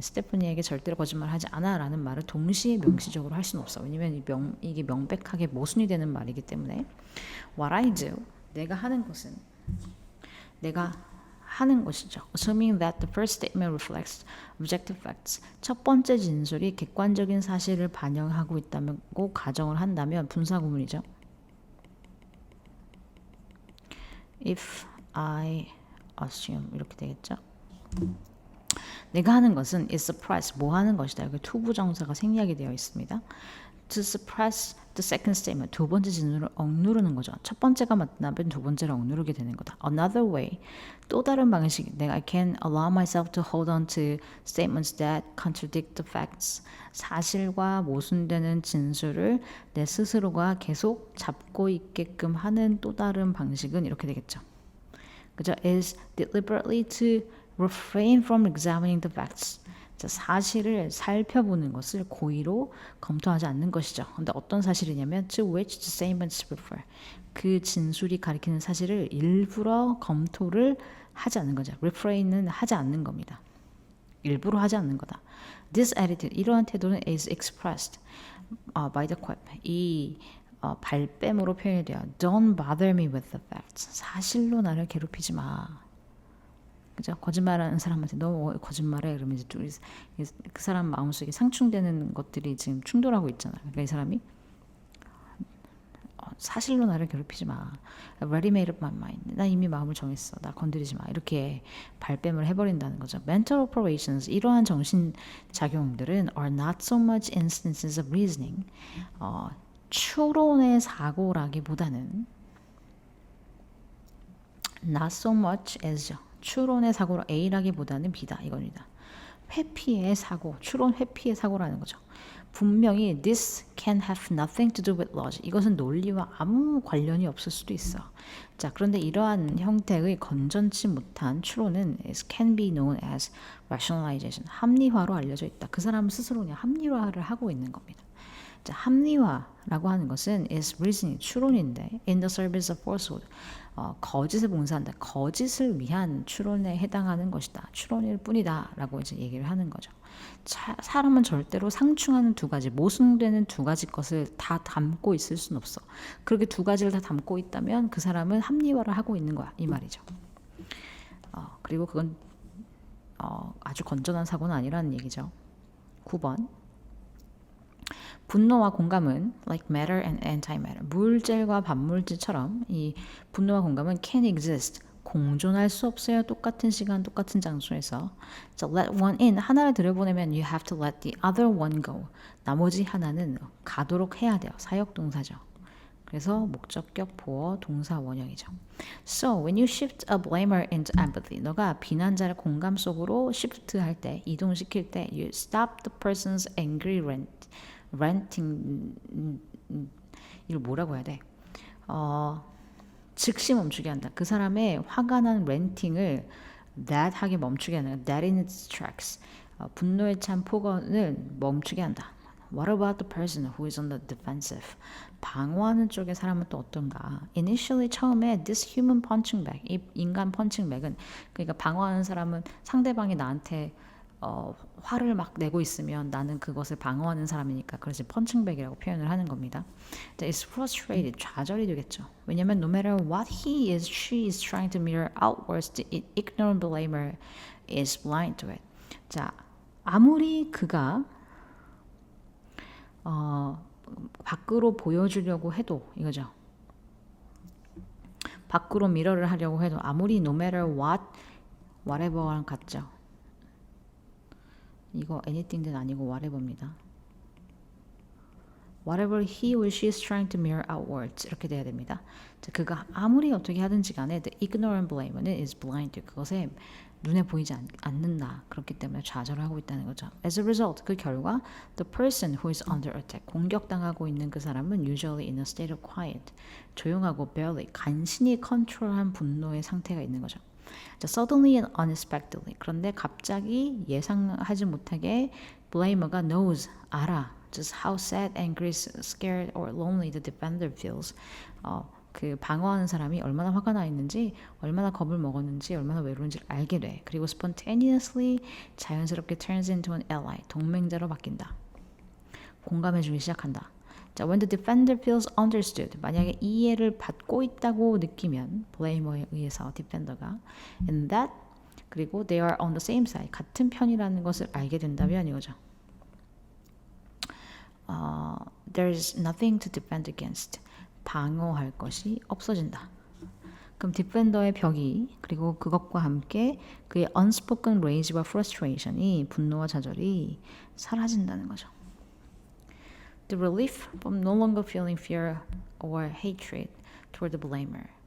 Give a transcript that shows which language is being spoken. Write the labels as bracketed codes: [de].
[ko] 스테파니에게 절대로 거짓말하지 않아 라는 말을 동시에 명시적으로 할 수는 없어. 왜냐면 이게 명백하게 모순이 되는 말이기 때문에 [en] What I do, [ko] 내가 하는 것은 내가 하는 것이죠. [en] Assuming that the first statement reflects objective facts. [ko] 첫 번째 진술이 객관적인 사실을 반영하고 있다고 가정을 한다면 분사구문이죠. [en] If I assume [ko] 이렇게 되겠죠. 내가 하는 것은 [en] is suppress, [ko] 뭐 하는 것이다. 여기 투부정사가 생략이 되어 있습니다. [en] To suppress the second statement, [ko] 두 번째 진술을 억누르는 거죠. 첫 번째가 맞다면 두 번째를 억누르게 되는 거다. [en] Another way, [ko] 또 다른 방식. 내가 [en] I can allow myself to hold on to statements that contradict the facts. [ko] 사실과 모순되는 진술을 내 스스로가 계속 잡고 있게끔 하는 또 다른 방식은 이렇게 되겠죠. 그죠? [en] Is deliberately to refrain from examining the facts. [ko] 사실을 살펴보는 것을 고의로 검토하지 않는 것이죠. 근데 어떤 사실이냐면 [en] to which the statements refer. [ko] 그 진술이 가리키는 사실을 일부러 검토를 하지 않는 거죠. refrain은 하지 않는 겁니다. 일부러 하지 않는 거다. [en] This attitude, [ko] 이러한 태도는 [en] is expressed by the quip. [ko] 이 발뺌으로 표현이 돼요. [en] Don't bother me with the facts. [ko] 사실로 나를 괴롭히지 마. 그죠? 거짓말하는 사람한테 너 거짓말해 그러면 이제 그 사람 마음속에 상충되는 것들이 지금 충돌하고 있잖아요. 그러니까 이 사람이 사실로 나를 괴롭히지 마. [en] I already made up my mind. [ko] 나 이미 마음을 정했어. 나 건드리지 마. 이렇게 발뺌을 해버린다는 거죠. [en] Mental operations, [ko] 이러한 정신작용들은 [en] are not so much instances of reasoning. [ko] 추론의 사고라기보다는 [en] not so much as [ko] 추론의 사고로 A라기보다는 B다 이겁니다. 회피의 사고, 추론 회피의 사고라는 거죠. 분명히 [en] this can have nothing to do with logic. [ko] 이것은 논리와 아무 관련이 없을 수도 있어. 자, 그런데 이러한 형태의 건전치 못한 추론은 [en] can be known as rationalization. [ko] 합리화로 알려져 있다. 그 사람 스스로 그냥 합리화를 하고 있는 겁니다. 자, 합리화라고 하는 것은 [en] is reasoning, [ko] 추론인데 [en] in the service of falsehood. [ko] 거짓에 봉사한다. 거짓을 위한 추론에 해당하는 것이다. 추론일 뿐이다. 라고 이제 얘기를 하는 거죠. 사람은 절대로 상충하는 두 가지, 모순되는 두 가지 것을 다 담고 있을 수는 없어. 그렇게 두 가지를 다 담고 있다면 그 사람은 합리화를 하고 있는 거야. 이 말이죠. 그리고 그건 아주 건전한 사고는 아니라는 얘기죠. 9번. 분노와 공감은 [en] like matter and antimatter. [ko] 물질과 반물질처럼 이 분노와 공감은 [en] can exist. [ko] 공존할 수 없어요. 똑같은 시간, 똑같은 장소에서. [en] So let one in. [ko] 하나를 들여보내면 [en] you have to let the other one go. [ko] 나머지 하나는 가도록 해야 돼요. 사역동사죠. 그래서 목적격 보어 동사 원형이죠. [en] So when you shift a blamer into empathy, [ko] 너가 비난자를 공감 속으로 [en] shift [ko] 할 때, 이동시킬 때, [en] you stop the person's angry ranting. [ko] 이걸 뭐라고 해야 돼? 즉시 멈추게 한다. 그 사람의 화가 난 렌팅을 that 하게 멈추게 하는 [en] that in its tracks. [ko] 분노에 찬 폭언을 멈추게 한다. [en] What about the person who is on the defensive? [ko] 방어하는 쪽의 사람은 또 어떤가? [en] Initially [ko] 처음에 this human punching bag, 이 인간 펀칭 백은 그러니까 방어하는 사람은 상대방이 나한테 화를 막 내고 있으면 나는 그것을 방어하는 사람이니까 그래서 펀칭백이라고 표현을 하는 겁니다. [en] It's frustrated, [ko] 좌절이 되겠죠. [en] 왜냐면 no matter what he is, she is trying to mirror outwards, the ignorant blamer is blind to it. [ko] 자, 아무리 그가 밖으로 보여주려고 해도 이거죠. 밖으로 미러를 하려고 해도 아무리 [en] no matter what, whatever랑 같죠. [ko] 이거 [en] anything는 아니고 whatever입니다. Whatever he or she is trying to mirror outwards [ko] 이렇게 돼야 됩니다. 자, 그가 아무리 어떻게 하든지 간에 the ignorant blamer는 [en] is blind to [ko] 그것에 눈에 보이지 않는다. 그렇기 때문에 좌절을 하고 있다는 거죠. [en] As a result, [ko] 그 결과 [en] the person who is under attack, [ko] 공격당하고 있는 그 사람은 [en] usually in a state of quiet, [ko] 조용하고 [en] barely, [ko] 간신히 컨트롤한 분노의 상태가 있는 거죠. 자, [en] suddenly and unexpectedly. [ko] 그런데 갑자기 예상하지 못하게 blamer가 [en] knows, [ko] 알아. [en] Just how sad, angry, scared, or lonely the defender feels. [ko] 그 방어하는 사람이 얼마나 화가 나 있는지, 얼마나 겁을 먹었는지, 얼마나 외로운지를 알게 돼. 그리고 [en] spontaneously, [ko] 자연스럽게 [en] turns into an ally, [ko] 동맹자로 바뀐다. 공감해주기 시작한다. [en] 자, when the defender feels understood, [ko] 만약에 이해를 받고 있다고 느끼면 [en] blamer [ko] 에 의해서 [en] defender가 and that [ko] 그리고 [en] they are on the same side, [ko] 같은 편이라는 것을 알게 된다면 이거죠. [en] There is nothing to defend against. [ko] 방어할 것이 없어진다. 그럼 디펜더의 벽이 그리고 그것과 함께 그의 [en] unspoken rage와 frustration이 [ko] 분노와 좌절이 사라진다는 거죠. [en] The relief from no longer feeling fear or hatred toward the blamer.